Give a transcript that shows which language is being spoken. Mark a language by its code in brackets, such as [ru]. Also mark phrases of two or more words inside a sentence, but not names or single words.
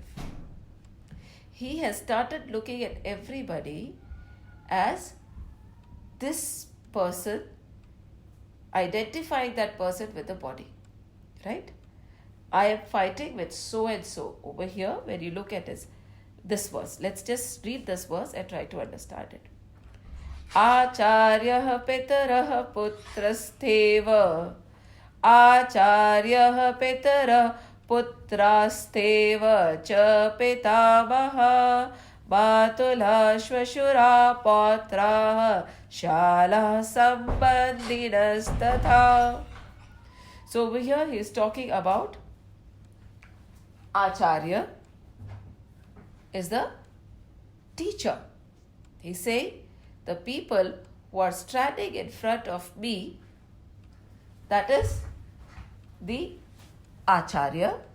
[en] He has started looking at everybody as this person, identifying that person with the body, right? I am fighting with so and so. Over here, when you look at this verse, let's just read this verse and try to understand it. [sa] आचार्याः पितरः पुत्रास्तथैव. आचार्याः पितरः पुत्रास्तथैव च पितामहाः. मातुलाः श्वशुराः पौत्राः श्यालाः सम्बन्धिनस्तथा. [en] So over here he is talking about Acharya is the teacher. He's saying the people who are standing in front of me, that is the Acharya.